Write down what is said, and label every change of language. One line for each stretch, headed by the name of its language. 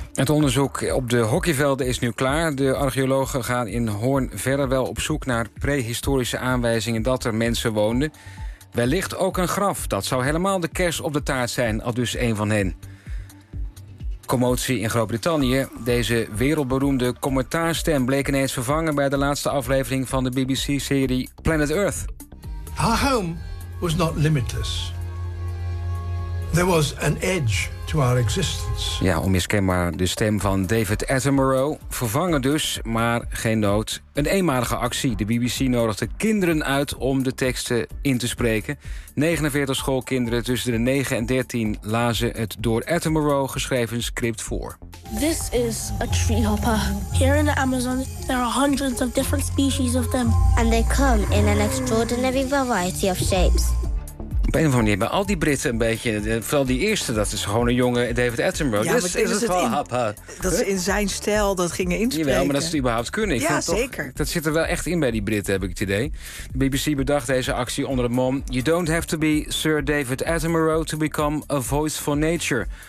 Dutch: Het onderzoek op de hockeyvelden is nu klaar. De archeologen gaan in Hoorn verder wel op zoek naar prehistorische aanwijzingen dat er mensen woonden. Wellicht ook een graf. Dat zou helemaal de kers op de taart zijn, al dus een van hen. Commotie in Groot-Brittannië. Deze wereldberoemde commentaarstem bleek ineens vervangen bij de laatste aflevering van de BBC-serie Planet Earth.
English: Our home was not limitless. There was an edge to our existence.
Dutch: Ja, onmiskenbaar de stem van David Attenborough. Vervangen dus, maar geen nood. Een eenmalige actie. De BBC nodigde kinderen uit om de teksten in te spreken. 49 schoolkinderen tussen de 9 en 13 lazen het door Attenborough geschreven script voor.
English: This is a treehopper. Here in the Amazon, there are hundreds of different species of them. And they come in an extraordinary variety of shapes.
Dutch: Op een of andere manier bij al die Britten een beetje, vooral die eerste, dat is gewoon een jonge David Attenborough. Ja, maar is het wel dat ze in zijn stijl dat gingen inspreken. Jawel, maar dat ze het überhaupt kunnen. Ja, zeker. Toch, dat zit er wel echt in bij die Britten, heb ik het idee. De BBC bedacht deze actie onder de mom:
English: You don't have to be Sir David Attenborough to become a voice for nature.